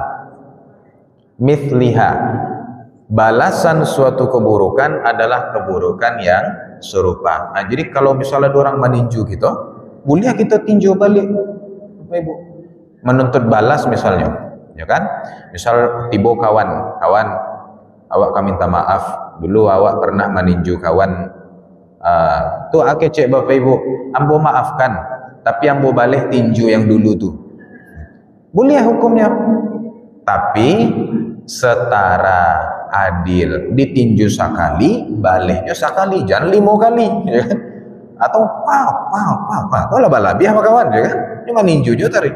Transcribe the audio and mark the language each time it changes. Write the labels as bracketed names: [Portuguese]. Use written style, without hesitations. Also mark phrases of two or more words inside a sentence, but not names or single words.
[Indonesian] Mithliha, balasan suatu keburukan adalah keburukan yang serupa. Jadi kalau misalnya ada orang meninju kita, boleh kita tinju balik Bapak Ibu, menuntut balas misalnya, ya kan? Misal tiba kawan, awak kami minta maaf, dulu awak pernah meninju kawan, tuh cek Bapak Ibu, ambo maafkan, tapi ambo balik tinju yang dulu tuh, boleh hukumnya, tapi setara adil, ditinju sekali, baliknya sekali, jangan 5 kali, ya kan? Atau kalau balabiah sama kawan, ya kan? Cuma ninju juga tarik.